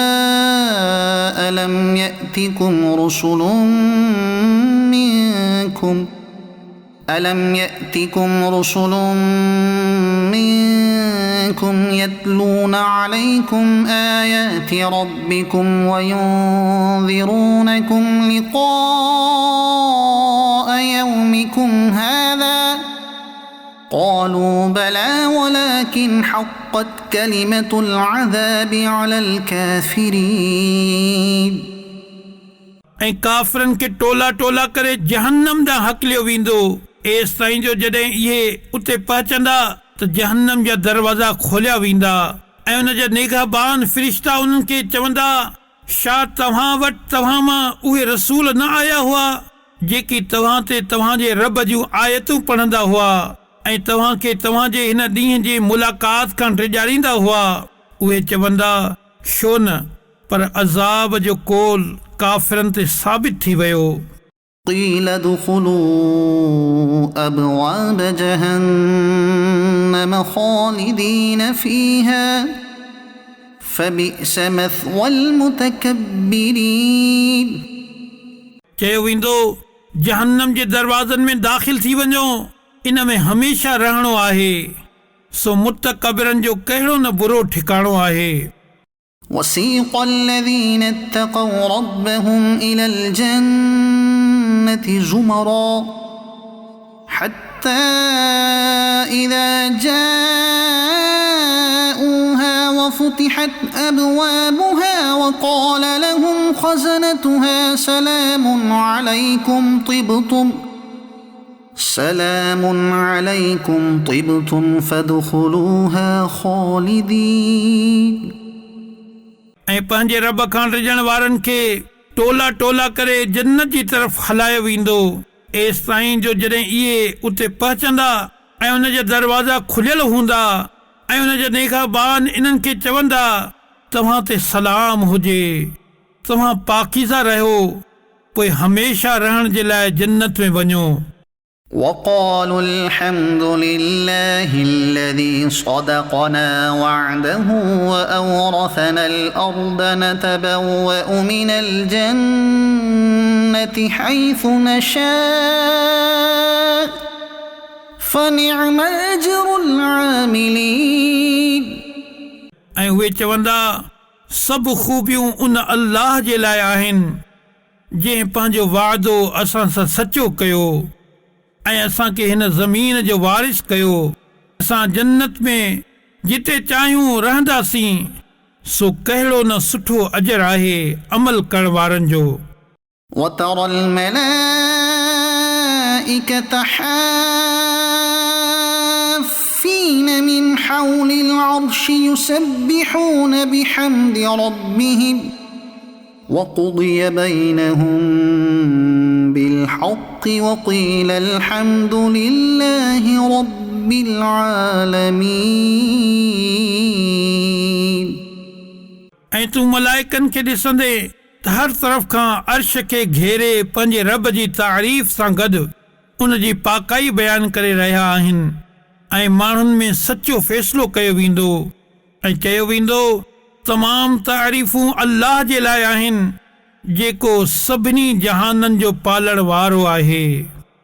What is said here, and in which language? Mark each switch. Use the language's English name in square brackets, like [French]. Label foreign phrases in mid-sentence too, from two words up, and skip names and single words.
[Arabic] ألم يأتكم رسل منكم يتلون عليكم آيات ربكم وينذرونكم لقاء يومكم هذا قالوا بلى ولكن حقت كلمة العذاب على الكافرين [Sindhi] ऐं काफ़िरनि खे टोला टोला करे जहन्नम ॾांहुं हकलियो वेंदो एसि ताईं जो जॾहिं इहे उते पहुचंदा त जहन्नम जा दरवाज़ा खोलिया वेंदा ऐं उन जा निगहबान फ़रिश्ता उन्हनि खे चवंदा छा तव्हां वटि तव्हां मां उहे रसूल न आया हुआ जेकी तव्हां ते तव्हांजे रब जूं आयतूं पढ़ंदा हुआ ऐं तव्हांखे तव्हांजे हिन ॾींहं जी मुलाक़ात खां टिॼारींदा हुआ उहे चवंदा छो न पर अज़ाब जो कोल काफ़िरनि ते साबित थी वियो [Arabic] قيل ادخلوا أبواب جهنم خالدين فيها فبئس مثوى المتكبرين [Sindhi] चयो वेंदो जहन्नम जे दरवाज़नि में दाख़िल थी वञो इन में हमेशह रहणो आहे सो मुतकबिरनि जो कहिड़ो न बुरो ठिकाणो आहे [Arabic] وسيق الذين اتقوا ربهم إلى الجنة زمرا حتى إذا جاءوها وفتحت أبوابها وقال لهم خزنتها سلام عليكم طبتم فادخلوها خالدين [Sindhi] ऐं पंहिंजे रब खां टिजण वारनि खे टोला टोला करे जन्नत जी तरफ़ हलायो वेंदो एसि ताईं जो जॾहिं इहे उते पहुचंदा ऐं उन जा दरवाज़ा खुलियल हूंदा ऐं उन जा निगहबान इन्हनि खे चवंदा तव्हां ते सलाम हुजे तव्हां पाकीज़ा रहियो पोइ हमेशह रहण जे लाइ जन्नत में वञो [Arabic] وقالوا الحمد لله الذي صدقنا وعده وأورثنا الأرض نتبوأ من الجنة حيث نشاء فنعم أجر العاملين [Sindhi] ऐं उहे चवंदा सभु ख़ूबियूं उन अल्लाह जे लाइ आहिनि जंहिं पंहिंजो वाइदो असां सां सचो कयो ऐं असांखे हिन ज़मीन जो वारिस कयो असां जन्नत में जिते चाहियूं रहंदासीं सो कहिड़ो न सुठो अजर आहे अमल करण वारनि जो [Arabic] وترى الملائكة حافين من حول العرش يسبحون بحمد ربهم وقضي بينهم بالحق وقيل الحمد لله رب العالمين. [Sindhi] ऐं तूं मलाइकनि खे ॾिसंदे त हर तरफ़ खां अर्श खे घेरे पंहिंजे रब जी तारीफ़ सां गॾु उन जी पाकाई बयानु करे रहिया आहिनि ऐं माण्हुनि में सचो फ़ैसिलो कयो वेंदो ऐं चयो वेंदो तमामु तारीफ़ूं अल्लाह जे लाइ आहिनि जेको सभिनी जहाननि जो पालण वारो आहे.